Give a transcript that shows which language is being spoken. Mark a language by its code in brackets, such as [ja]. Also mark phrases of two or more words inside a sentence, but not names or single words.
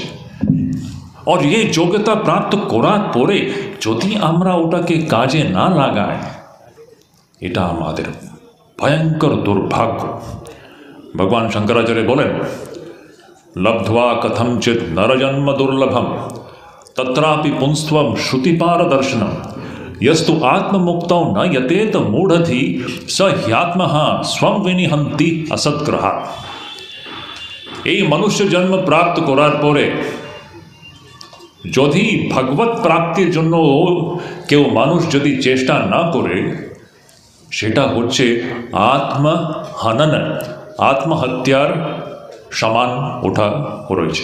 [bn] আর এই যোগ্যতা প্রাপ্ত করার পরে যদি আমরা ওটাকে কাজে না লাগাই, এটা আমাদের ভয়ঙ্কর দুর্ভাগ্য। ভগবান শঙ্করাচার্য বলেন, [sa] লব্ধ্বা কথঞ্চিৎ নরজন্ম দুর্লভম তত্রাপি পুংস্ত্বম শ্রুতিপারদর্শনম यस्तु आत्ममुक्तौ न यतेत मूढ़धि स ह्यात्मः स्वं विनिहन्ति असत्ग्रहा। [bn] এই মনুষ্য জন্ম প্রাপ্ত করার পরে যদি ভগবত প্রাপ্তির জন্য কেউ মানুষ যদি চেষ্টা না করে, সেটা হচ্ছে আত্মহনন, আত্মহত্যার সমান ওঠা রয়েছে।